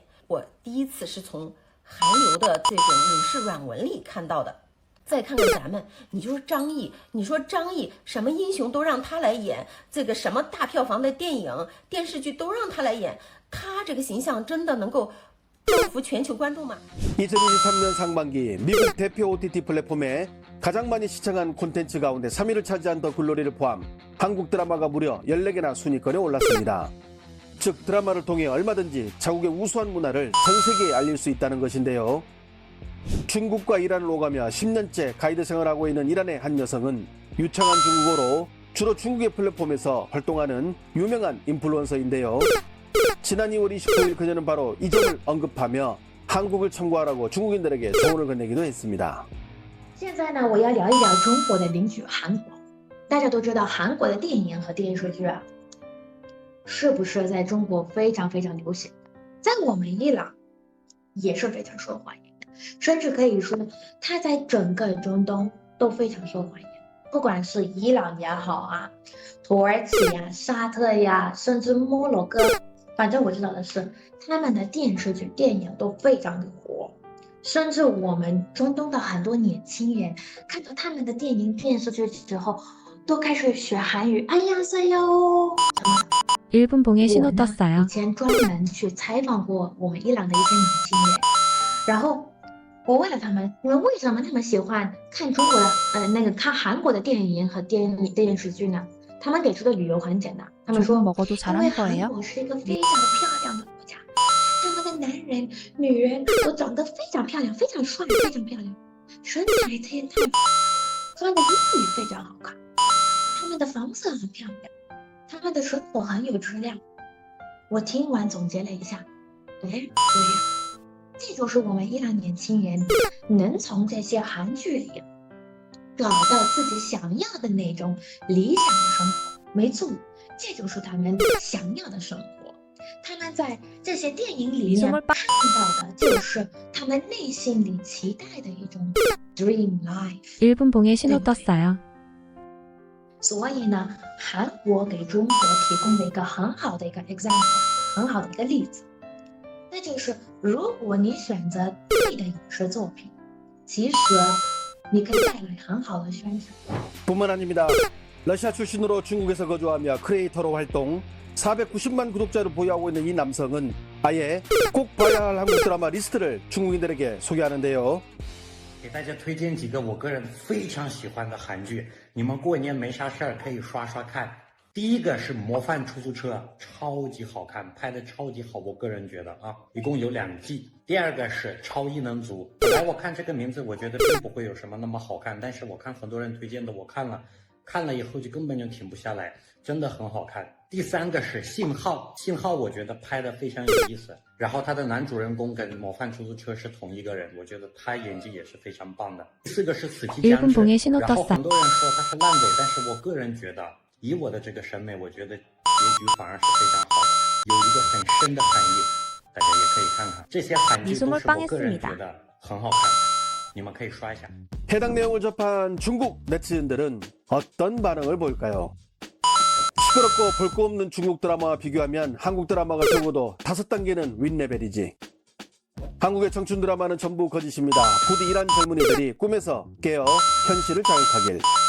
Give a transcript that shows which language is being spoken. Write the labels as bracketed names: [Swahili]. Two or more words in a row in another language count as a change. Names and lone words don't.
[Chinese] 我第一次是从韩流的这种影视软文里看到的。再看看咱们，你就是张译，你说张译什么英雄都让他来演，这个什么大票房的电影、电视剧都让他来演，他这个形象真的能够征服全球观众吗？ [Korean] 2023년 상반기 미국 대표 OTT 플랫폼에 가장 많이 시청한 콘텐츠 가운데 3위를 차지한 더 글로리를 포함 한국 드라마가 무려 14개나 순위권에 올랐습니다. 즉 드라마를 통해 얼마든지 자국의 우수한 문화를 전 세계에 알릴 수 있다는 것인데요. 중국과 이란을 오가며 10년째 가이드 생활하고 있는 이란의 한 여성은 유창한 중국어로 주로 중국의 플랫폼에서 활동하는 유명한 인플루언서인데요. 지난 2월 29일 그녀는 바로 이 점을 언급하며 한국을 참고하라고 중국인들에게 조언을 건네기도 했습니다. [Chinese] 现在呢，我要聊一聊中国的邻居韩国。大家都知道，韩国的电影和电视剧啊，是不是在中国非常非常流行？在我们伊朗也是非常受欢迎的，甚至可以说，它在整个中东都非常受欢迎。不管是伊朗也好啊，土耳其呀、沙特呀，甚至摩洛哥，反正我知道的是，他们的电视剧、电影都非常的火。甚至我们中东的很多年轻人看到他们的电影、电视剧之后，都开始学韩语。哎呀塞哟！ [Korean] 1분 봉에 신호 [Chinese] 以 [Korean] 떴어요. [Chinese] 前专门去采访过我们伊朗的一些年轻人，然后我问了他们，我说为什么他们喜欢看中国的看韩国的电影和电视剧呢？他们给出的理由很简单，他们说 [Korean] 조금 먹어도 [Chinese] 因为 [Korean] 잘한 [Chinese] 韩 [Korean] 거예요? [Chinese] 国是一个非常漂亮的国家，他们的男人、女人都长得非常漂亮，非常帅，非常漂亮，身材健谈，穿的衣服也非常好看，他们的房子很漂亮，他们的生活很有质量。我听完总结了一下，对呀，这就是我们伊朗年轻人能从这些韩剧里找到自己想要的那种理想的生活。没错，这就是他们想要的生活。他们在这些电影里面看到的就是他们内心里期待的一种 [English] dream life。 [Korean] 1분 봉에 신호 떴어요. [Chinese] 所以呢，韩国给中国提供了一个很好的一个 example， 很好的一个例子，那就是如果你选择对的影视作品，其实你可以带来很好的宣传。 [Korean] 뿐만 아닙니다. 러시아 출신으로 중국에서 거주하며 크리에이터로 활동, 490만 구독자를 보유하고 있는 이 남성은 아예 꼭 봐야 할 한국 드라마 리스트를 중국인들에게 소개하는데요. [Chinese] 给大家推荐几个我个人非常喜欢的韩剧，你们过年没啥事儿可以刷刷看。第一个是《模范出租车》，超级好看，拍的超级好，我个人觉得啊，一共有2季。第二个是《超异能族》，本来我看这个名字，我觉得并不会有什么那么好看，但是我看很多人推荐的，我看了以后就根本就停不下来，真的很好看。第三个是《信号》，《信号》我觉得拍的非常有意思，然后他的男主人公跟《模范出租车》是同一个人，我觉得他演技也是非常棒的。第四个是《死期将 [Korean] 1분 [Chinese] 至》， [Korean] 봉에 신호 [Chinese] 然后 [Korean] 떴어요. [Chinese] 很多人说他是烂尾，但是我个人觉得，以我的这个审美，我觉得结局反而是非常好的，有一个很深的含义，大家也可以看看。这些韩剧都是我个人觉得很好看，你们可以刷一下。 [Korean] 해당 내용을 접한 중국 네티즌들은 어떤 반응을 보일까요? 시끄럽고 볼 거 없는 중국 드라마와 비교하면 한국 드라마가 적어도 5단계는 윗레벨이지. 한국의 청춘 드라마는 전부 거짓입니다. 부디 이란 젊은이들이 꿈에서 깨어 현실을 자극하길.